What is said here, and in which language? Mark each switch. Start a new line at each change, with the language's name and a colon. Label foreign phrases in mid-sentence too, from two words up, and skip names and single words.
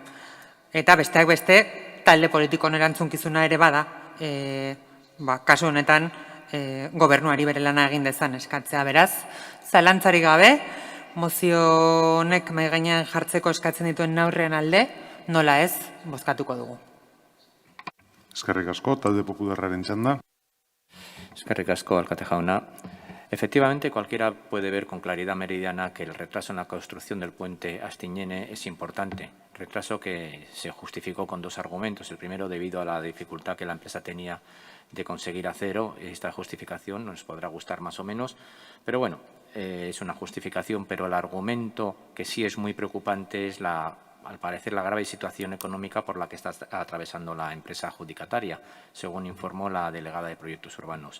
Basque: Eta besteak beste, talde politikon erantzunkizuna ere bada, kasu honetan gobernuari bere lana egin dezan eskatzea. Beraz, zalantzarik gabe, mozio honek mahai gainean jartzeko eskatzen dituen neurrien alde, nola ez, bozkatuko dugu. Eskerrik asko, talde popularraren txanda. Eskerrik asko, alkate jauna.
Spanish: Efectivamente, cualquiera puede ver con claridad meridiana que el retraso en la construcción del puente Astiñene es importante. Retraso que se justificó con dos argumentos. El primero, debido a la dificultad que la empresa tenía de conseguir acero. Esta justificación nos podrá gustar más o menos, pero bueno, es una justificación, pero el argumento que sí es muy preocupante es al parecer la grave situación económica por la que está atravesando la empresa adjudicataria, según informó la delegada de Proyectos Urbanos.